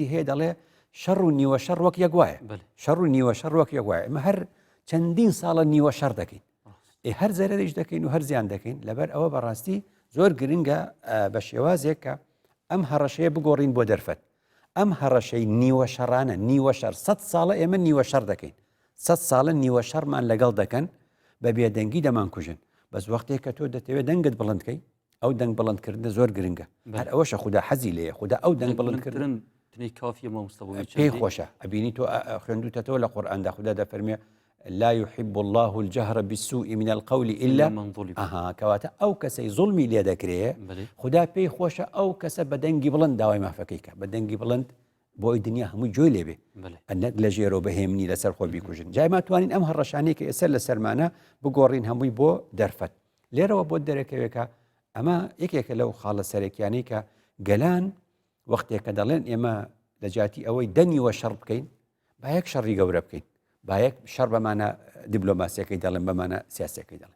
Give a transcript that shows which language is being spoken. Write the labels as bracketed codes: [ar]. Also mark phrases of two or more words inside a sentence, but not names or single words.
[ckb] هەیە دەڵێ شەڕ و نیوە شەڕ وەک یەک وایە شەڕ و نیوە شەڕ وەک یەک وایە ئمە هەر چەندین ساڵە نیوە شەڕ دەکەین هەر زەرەرش دەکەین و هەر زیان دەکەین لەبەر ئەوە بەڕاستی زۆر گرنگە بە شێوازێک کە ئەم هەڕەشەیە بگۆڕین بۆ دەرفەت ئەم هەڕەشەی نیوە شەڕانە نیوە شەڕ 100 ساڵە ئێمە نیوە شەڕ دەکەین 100 ساڵە نیوە شەڕمان لەگەڵ دەکەن بە بێدەنگی دەمان کوژن بەس وەختێک کە تۆ دەتەوێت دەنگت بڵندکەی ئەو دەنگ بڵندکردنە زۆر گرنگە هەر ئەوەشە خوددا حەزی لێە خوددا ئەو دەنگ بڵندکردن تنی کافیە مامۆستا پێی خۆشە ئەبینی تۆ خوێندوتەوە لە قورئاندا خوددا دەفەرمێ [ar] لا يحب الله الجهر بالسوء من القول إلا من ظلم [ckb] کەواتە ئەو کەسەی زوڵمی لێ دەکرێ خوددا پێی خۆشە ئەو کەسە بە دەنگی بڵند داوای مافەکەیکە بە دەنگی بڵند بۆی دنیا هەمووی جۆی لێبێ ئەنەک لە ژێرەوە بەهێمنی لەسەر خۆ بیکوژن جای ماتوانین ئەم هەڕەشانەی کە ئێستا لە سەرمانە بگۆڕین هەمووی بۆ دەرفەت لێرەوە بۆ دەرەکەوێکە ئەمە یەکێکە لەو خاڵە سەرەکیانەی کە گەلان وەختێک کە دەڵێن ئێمە لە جاتی ئەوەی دەنیوە شەڕ بکەین با یەک شەڕی گەورە بکەین با یەک شەڕ بەمانە دیبلۆماسیەکەی دەڵێن بەمانە سیاسەکەی دەڵێن